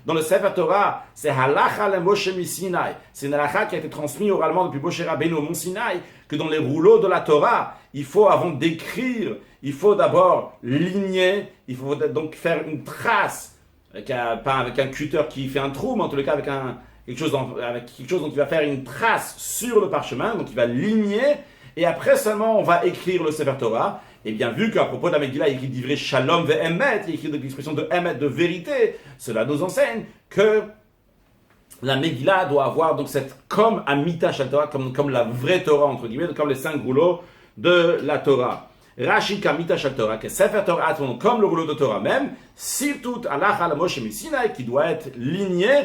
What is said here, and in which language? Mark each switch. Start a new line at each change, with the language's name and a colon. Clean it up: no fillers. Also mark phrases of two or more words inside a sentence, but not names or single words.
French: dans le Sefer Torah, c'est
Hebrew: הלכה למשה מסיני.
French: C'est une halacha qui a été transmise oralement depuis Moshe Rabbeinu au mont Sinaï, que dans les rouleaux de la Torah, il faut, avant d'écrire, il faut d'abord ligner, il faut donc faire une trace, pas avec un cutter qui fait un trou, mais en tous les cas avec quelque chose dont il va faire une trace sur le parchemin, donc il va ligner, et après seulement on va écrire le Sefer Torah. Et bien vu qu'à propos de la Megillah, il écrit
Hebrew: דברי שלום ואמת,
French: il écrit l'expression de emet, de vérité, cela nous enseigne que la Megillah doit avoir donc cette comme
Hebrew: אמיתה של תורה,
French: comme la vraie Torah entre guillemets, comme les 5 rouleaux de la Torah.
Hebrew: רש"י כאמיתה של תורה,
French: que Sefer Torah comme le rouleau de Torah même, surtout
Hebrew: הלכה למשה מסיני,
French: qui doit être ligné.